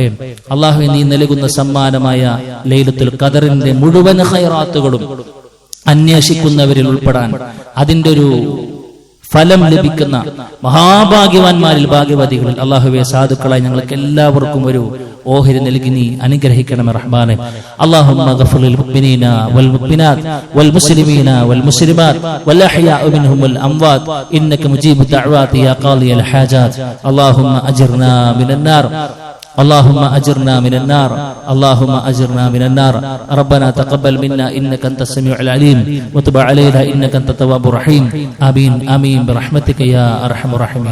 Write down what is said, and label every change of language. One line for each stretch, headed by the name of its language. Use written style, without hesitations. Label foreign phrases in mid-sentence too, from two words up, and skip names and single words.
Malayalam: അല്ലാഹുവേ, നീ നൽകുന്ന സമ്മാനമായ ലൈലത്തുൽ ഖദറിന്റെ മുഴുവൻ ഖൈറാത്തുകളും അന്വേഷിക്കുന്നവരിൽ ഉൾപ്പെടാൻ, അതിന്റെ ഒരു ഫലം ലഭിക്കുന്ന മഹാഭാഗ്യവാന്മാരിൽ, ഭാഗ്യവതികളിൽ അല്ലാഹുവേ സാധുക്കളായി ഞങ്ങൾക്ക് എല്ലാവർക്കും ഒരു ഓഹരി നൽകി നീ അനുഗ്രഹിക്കണമേ റഹ്മാനെ.
Arabic: اللهم اغفر للمؤمنين والمؤمنات والمسلمين والمسلمات والأحياء منهم والأموات إنك مجيب الدعوات يا قاضي الحاجات. اللهم أجرنا من النار اللهم أجرنا من النار اللهم أجرنا من النار ربنا تقبل منا إنك أنت السميع العليم وتب علينا إنك أنت التواب الرحيم آمين آمين برحمتك يا أرحم الراحمين.